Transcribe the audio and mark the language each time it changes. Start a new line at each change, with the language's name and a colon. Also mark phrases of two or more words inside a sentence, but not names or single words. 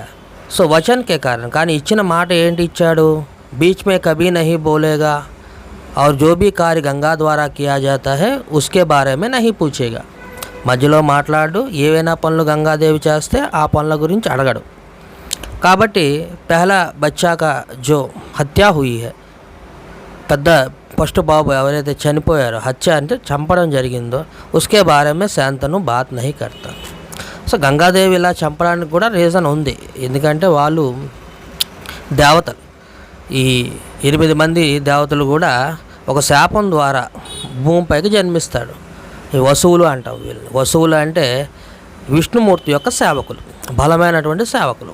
Hindi: సో वचन के कारण,
Telugu: కానీ ఇచ్చిన మాట ఏంటి ఇచ్చాడు?
Hindi: बीच में कभी नहीं बोलेगा और जो भी कार्य गंगा द्वारा किया जाता है उसके बारे में नहीं पूछेगा.
Telugu: మధ్యలో మాట్లాడు, ఏవైనా పనులు గంగాదేవి చేస్తే ఆ పనుల గురించి అడగడు.
Hindi: కాబట్టి पहला बच्चा का जो हत्या हुई है,
Telugu: పెద్ద ఫస్ట్ బాబు ఎవరైతే చనిపోయారో, హత్య అంటే చంపడం జరిగిందో,
Hindi: उसके बारे में शांतनु बात नहीं करता.
Telugu: సో గంగాదేవి ఇలా చంపడానికి కూడా రీజన్ ఉంది, ఎందుకంటే వాళ్ళు దేవతలు, ఈ 8 మంది దేవతలు కూడా ఒక శాపం ద్వారా భూమిపైకి జన్మిస్తాడు. ఈ వసువులు అంటాం వీళ్ళు. వసువులు అంటే విష్ణుమూర్తి యొక్క సేవకులు, బలమైనటువంటి సేవకులు.